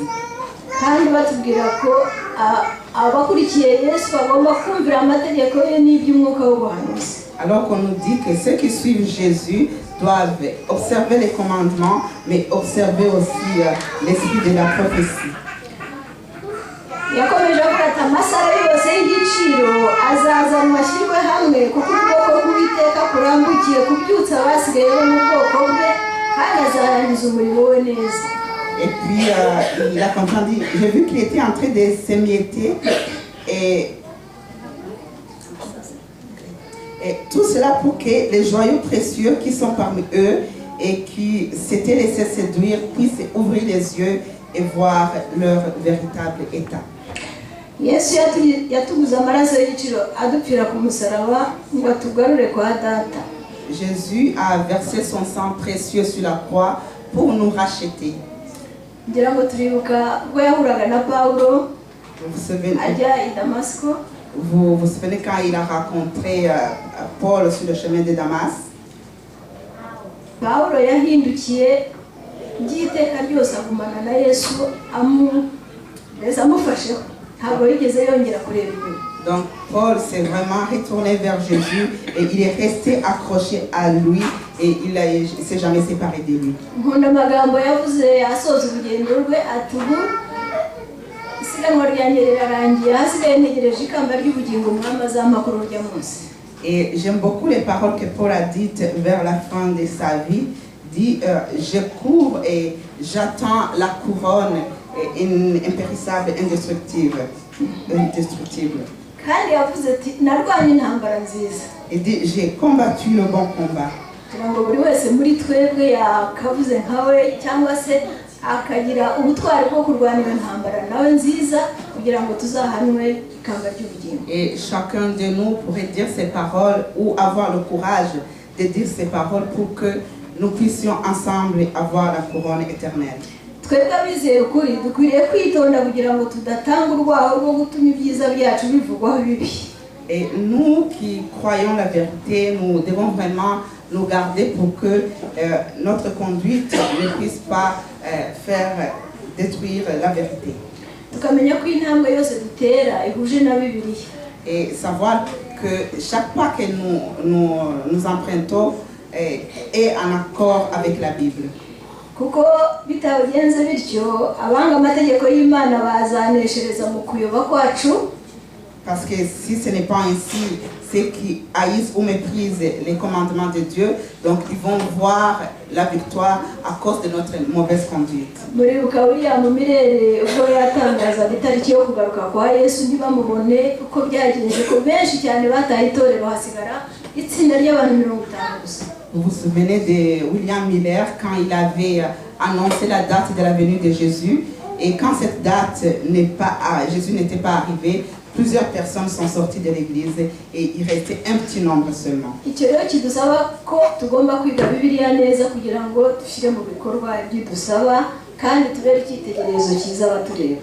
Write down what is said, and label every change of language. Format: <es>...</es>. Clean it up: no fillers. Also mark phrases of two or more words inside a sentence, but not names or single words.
<rw>kandi batubwira ko abakurikiye Yesu bagomba kumvira amategeko ye n'iby'umwuka w'ubuhanuzi.</rw> <fr>Alors qu'on nous dit que ceux qui suivent Jésus doivent observer les commandements, mais observer aussi l'esprit de la prophétie.</fr> <rw>Yakomeje avuga ati amasaro yose y'igiciro azazanwa ashyirwe hamwe kuko ubwoko bw'Uwiteka kurambukiye kubyutsa abasigaye bo mu bwoko bwe kandi azarangiza umurimo we neza.</rw> <fr>Et puis il a compris, j'ai vu qu'il était en train de s'émietter et tout cela pour que les joyaux précieux qui sont parmi eux et qui s'étaient laissés séduire puissent ouvrir les yeux et voir leur véritable état.</fr> <rw>Yesu yatuguze amaraso y'igiciro adupfira ku musaraba ngo atugarure kwa data.</rw> <fr>Jésus a versé son sang précieux sur la croix pour nous racheter.</fr> <rw>Ngira ngo turibuka ubwo yahuraga na Paulo ajya i Damasco.</rw> <fr>Vous vous souvenez quand il a rencontré Paul sur le chemin de Damas?</fr> <rw>Paulo yahindukiye by'iteka ryose agumana na Yesu amufasheho ntabwo yigeze yongera kureba inyuma.</rw> <fr>Donc Paul s'est vraiment retourné vers Jésus et il est resté accroché à lui et il ne s'est jamais séparé de lui.</fr> <rw>nkunda amagambo yavuze asoza urugendo rwe ati ubu isiganwa ryanjye rirarangiye hasigaye ntegereje ikamba ry'ubugingo umwami azampa kuri urya munsi.</rw> <fr>Et j'aime beaucoup les paroles que Paul a dites vers la fin de sa vie. Dit, je cours et j'attends la couronne impérissable, indestructible.</fr> <rw>kandi yavuze ati narwanye intambara nziza.</rw> <fr>Et dit, j'ai combattu le bon combat.</fr> <rw>kugira ngo buri wese muri twebwe yakavuze nkawe cyangwa se akagira ubutwari bwo kurwanira intambara nawe nziza kugira ngo tuzahanwe ikamba ry'ubugingo.</rw> <fr>Et chacun de nous pourrait dire ces paroles ou avoir le courage de dire ces paroles pour que nous puissions ensemble avoir la couronne éternelle.</fr> <rw>twebwe abizeye ukuri dukwiriye kwitonda kugira ngo tudatanga urwaho rwo gutuma ibyiza byacu bivugwaho bibi.</rw> <fr>Et nous qui croyons la vérité, nous devons vraiment nous garder pour que notre conduite ne puisse pas faire détruire la vérité.</fr> <rw>tukamenya ko intambwe yose dutera ihuje na Bibiliya.</rw> <fr>Et savoir que chaque pas que nous empruntons est en accord avec la Bible.</fr> <rw>kuko bitagenze bityo abanga amategeko y'Imana bazaneshereza mu kuyoba kwacu.</rw> <fr>Parce que si ce n'est pas ainsi, ceux qui haïssent ou méprisent les commandements de Dieu, donc ils vont voir la victoire à cause de notre mauvaise conduite.</fr> <rw>muribuka William Mirere ubwo yatangazaga itariki yo kugaruka kwa Yesu ntibamubone uko byagenze ko benshi cyane bataye itorero hasigara itsinda ry'abantu 50 gusa.</rw> <fr>Vous vous souvenez de William Miller quand il avait annoncé la date de la venue de Jésus, et quand cette date Jésus n'était pas arrivé, plusieurs personnes sont sorties de l'église et il restait un petit nombre seulement.</fr> <rw>icyo rero kidusaba ko tugomba kwiga Bibiliya neza kugira ngo dushyire mu bikorwa ibyo dusaba kandi tubere icyitegererezo cyiza abatureba.</rw>